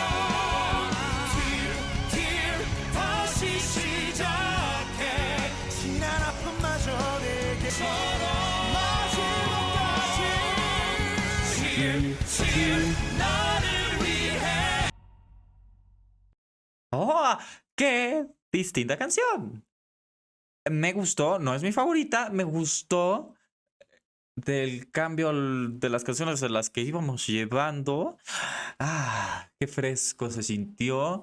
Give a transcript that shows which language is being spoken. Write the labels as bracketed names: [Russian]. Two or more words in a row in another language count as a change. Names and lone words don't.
[Korean] Dear 다시 시작해 지난 아픔마저 내게 마지막까지 나를 위해 [Spanish] ¡Oh! ¡Qué distinta canción! Me gustó, no es mi favorita, me gustó del cambio de las canciones de las que íbamos llevando. ¡Ah! ¡Qué fresco se sintió!